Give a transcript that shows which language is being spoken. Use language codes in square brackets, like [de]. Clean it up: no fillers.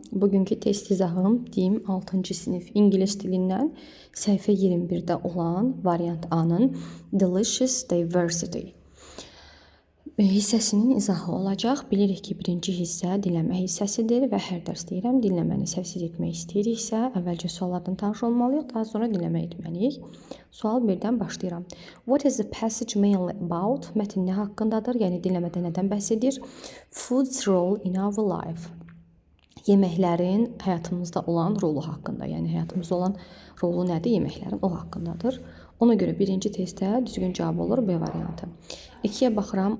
[az] Bugünkü test izahım DİM 6-cı sinif ingilis dilindən səhifə 21-də olan variant A-nın Delicious Diversity hissəsinin izahı olacaq. Bilirik ki, birinci hissə dinləmə hissəsidir və hər dərs deyirəm, dinləməni səhvsiz etmək istəyiriksə, əvvəlcə suallardan tanış olmalıyıq, daha sonra dinləmə etməliyik. Sual 1-dən başlayıram. [en] What is the passage mainly about? [az] Mətn nə haqqındadır? Yəni dinləmədə nədən bəhs edir? [en] Food's role in our life. [az] Yeməklərin həyatımızda olan rolu haqqında, yəni həyatımızda olan rolu nədir? Yeməklərin o haqqındadır. Ona görə birinci testdə düzgün cavab olur B variantı. 2-yə baxıram.